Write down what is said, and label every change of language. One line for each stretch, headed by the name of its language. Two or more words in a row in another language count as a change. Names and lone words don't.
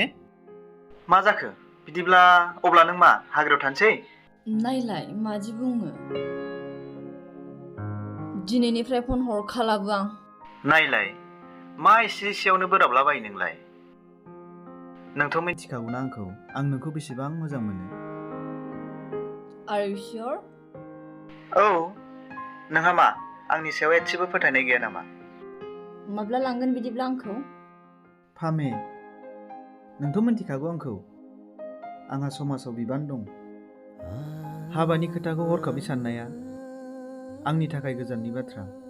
Bodo: मा जाखो बिदिब्ला अब्ला नों मा हाग्रायाव थानोसै? नायलाय मादि बुङो। दिनैनिफ्राय फन हरखालाबो आं। नायलाय मा एसे एसेयावनो बोराबलाबायो नोंलाय? नोंथ' मिथिखागौना आं नोंखौ बेसेबां मोजां मोनो।
English: Are you sure?
Bodo: औ नोंहा मा आंनि सायाव एसेबो फोथायनाय गैया नामा? माब्ला लांगोन बिदिब्ला आंखौ? फामे नोंथ' मिथिखागौ आंखौ। आंहा समाजाव बिबान दं। हाबानि खोथाखौ हरखाबै साननाया आंनि थाखाय गोजाननि बाथ्रा।